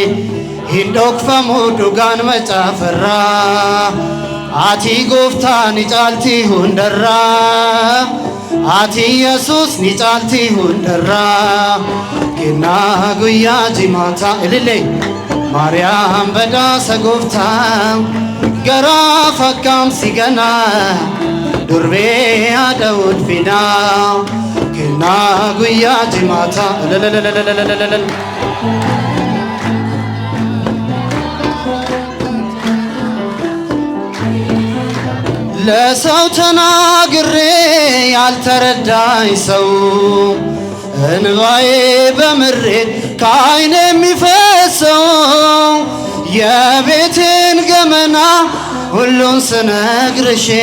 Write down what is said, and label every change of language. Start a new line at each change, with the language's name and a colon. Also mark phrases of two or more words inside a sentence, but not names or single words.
Oromo: hin dhokfamu dhugaan macaafarraa ati gooftaa ni caalti hundarraa ati Yesuus ni caalti hundarraa kennaa guyyaa jimaataa ilillee Maariyaam badhaasa gooftaa garaa fakkaamsi gana durbee haadha ulfinaa kennaa guyyaa jimaataa
Amharic: ለሰው ተናግሬ ያልተረዳኝ ሰው እንባዬ በምሬት ከዓይኔ የሚፈሰው የቤቴን ገመና ሁሉን ስነግርሽ